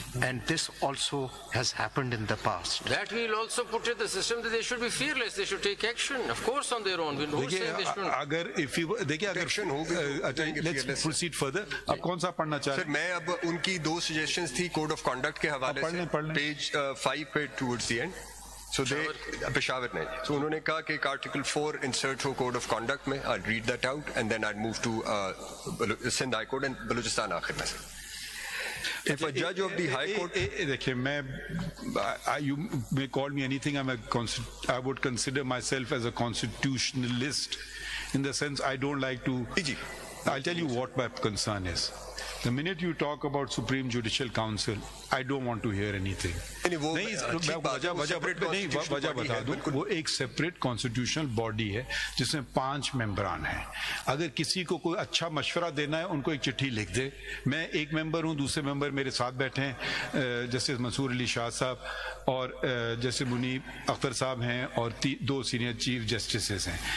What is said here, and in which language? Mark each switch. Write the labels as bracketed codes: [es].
[en] And this also has happened in the past. That we will also put in the system that they should be fearless, they should take action, of course, on their own. We don't say they shouldn't. [ur] اگر دیکھیے [en] let's proceed further. [ur] آپ کون سا پڑھنا چاہ رہے ہیں؟ سر میں اب ان کی 2 سجیشنز تھی کوڈ آف کنڈکٹ کے حوالے سے پیج 5 پہ [en] Towards the end. [ur] سو دے پشاور نے سو انہوں نے کہا کہ ایک article 4 insert ہو could of conduct میں. [en] I'll read that out and then I'll move to Sindh high court and Balochistan [ur] آخر میں. [en] If a judge of the High Court, [ur] دیکھیں میں [en] you may call me anything, I would consider myself as a constitutionalist in the sense I don't like to. I'll tell you what my concern is. The minute you talk about Supreme Judicial Council, I don't want to hear anything. [ur] وجہ بتا دوں. وہ ایک separate constitutional body ہے جس میں 5 ممبران ہیں. اگر کسی کو کوئی اچھا مشورہ دینا ہے ان کو ایک چٹھی لکھ دے. میں ایک ممبر ہوں, دوسرے ممبر میرے ساتھ بیٹھے ہیں جیسے منصور علی شاہ صاحب اور جیسے منیب اختر صاحب ہیں اور 2 سینئر چیف جسٹسز ہیں.